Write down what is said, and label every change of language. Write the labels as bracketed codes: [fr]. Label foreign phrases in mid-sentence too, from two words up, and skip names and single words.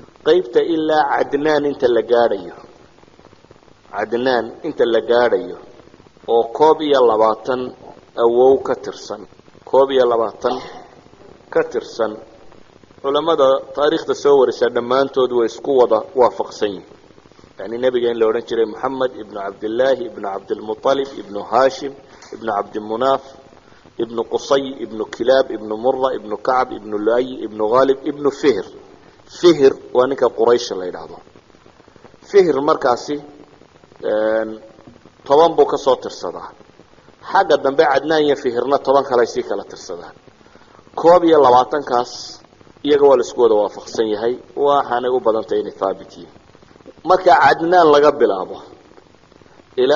[so] qaybta ilaa cadnaan inta la gaadhayo cadnaan inta la gaadhayo oo 21 awow ka tirsan 21 ka tirsan culamada taariikhda soo warisa dhammaantood way isku wada waafaqsan yihiin yani nabiga in la oran jiray Muhammad ibn Abdullah ibn Abdul Muttalib ibn Hashim ibn Abd Munaf ibn Qusay ibn Kilab ibn Murra ibn Ka'b ibn Lu'ay ibn Ghalib ibn Fihr Fihr waa ninka Quraysh la yiraahdo Fihr markaasi toban buu ka soo tirsadaa xagga dambe cadnaan iyo Fihrna toban kale ay kala tirsadaan 22 kaas iyaga waa la isku wada waafaqsan yahay waxaanay u badantay in thaabitiye marka cadnaan laga bilaabo ilaa